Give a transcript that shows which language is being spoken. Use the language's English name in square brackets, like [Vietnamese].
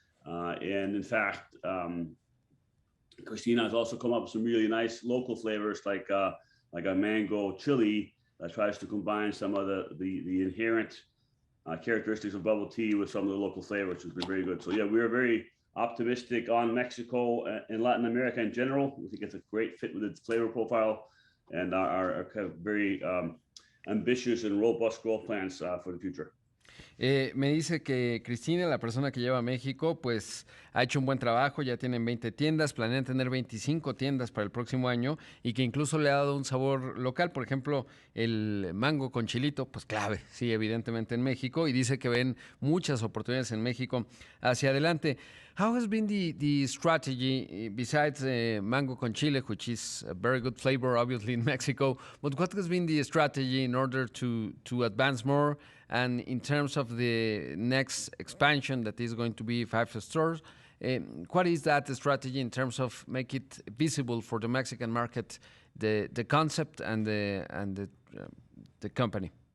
[English] And in fact, Christina has also come up with some really nice local flavors like a mango chili that tries to combine some of the inherent characteristics of bubble tea with some of the local flavors, which has been very good. So yeah, we are very optimistic on Mexico and Latin America in general. We think it's a great fit with its flavor profile and our kind of very ambitious and robust growth plans for the future. [Spanish] Me dice que Cristina, la persona que lleva a México, pues ha hecho un buen trabajo, ya tienen 20 tiendas, planean tener 25 tiendas para el próximo año y que incluso le ha dado un sabor local, por ejemplo, el mango con chilito, pues clave, sí, evidentemente en México, y dice que ven muchas oportunidades en México hacia adelante. [English] How has been the strategy, besides mango con chile, which is a very good flavor, obviously, in Mexico, but what has been the strategy in order to advance more? And in terms of the next expansion, that is going to be 5 stores, what is that strategy in terms of make it visible for the Mexican market, the concept and the company?